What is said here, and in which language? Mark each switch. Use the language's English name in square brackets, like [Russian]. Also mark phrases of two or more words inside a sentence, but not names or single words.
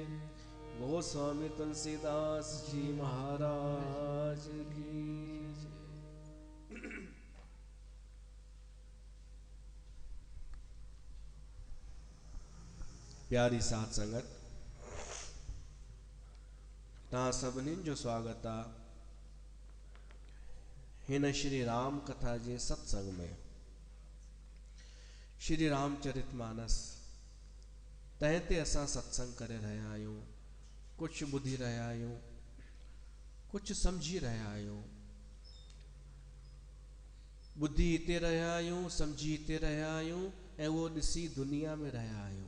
[Hindi] गोस्वामी तुलसीदास जी महाराज की जय। [Sindhi] प्यारी साथ संगत, तव्हां सभिनी जो स्वागत आहे हिन श्री राम कथा जे सत्संग में। श्री रामचरितमानस तंहिं ते असां सत्संग करे रहिया आहियूं, कुछ ॿुधी रहिया आहियूं, कुछ समझी रहिया आहियूं। ॿुधी हिते रहिया आहियूं, समझी हिते रहिया आहियूं ऐं उहो ॾिसी दुनिया में रहिया आहियूं।